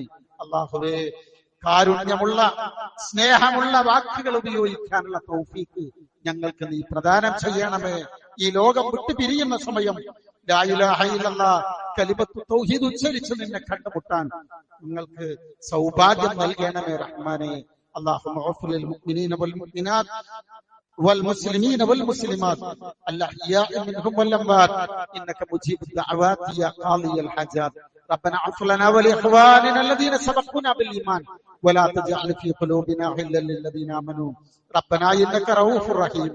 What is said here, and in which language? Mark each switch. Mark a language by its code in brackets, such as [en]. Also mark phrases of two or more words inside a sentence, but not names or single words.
[ml] അല്ലാഹുവേ, കാരുണ്യമുള്ള സ്നേഹമുള്ള വാക്കുകൾ ഉപയോഗിക്കാനുള്ള തൗഫീഖ് ഞങ്ങൾക്ക് നീ പ്രദാനം ചെയ്യണമേ. ഈ ലോകം വിട്ടു പിരിയുന്ന സമയം [ar] لا إله إلا الله كلمة التوحيد [ml] ഉച്ചരിച്ച് നിന്നെ കണ്ടുമുട്ടാൻ നിങ്ങൾക്ക് സൗഭാഗ്യം നൽകണമേ റഹ്മാനെ. [ar] اللهم اغفر للمؤمنين والمؤمنات والمسلمين والمسلمات الأحياء منهم والأموات إنك مجيب الدعوات يا قاضي الحاجات. ربنا اغفر لنا ولإخواننا الذين سبقونا بالإيمان ولا تجعل في قلوبنا غلا للذين آمنوا ربنا إنك رؤوف رحيم.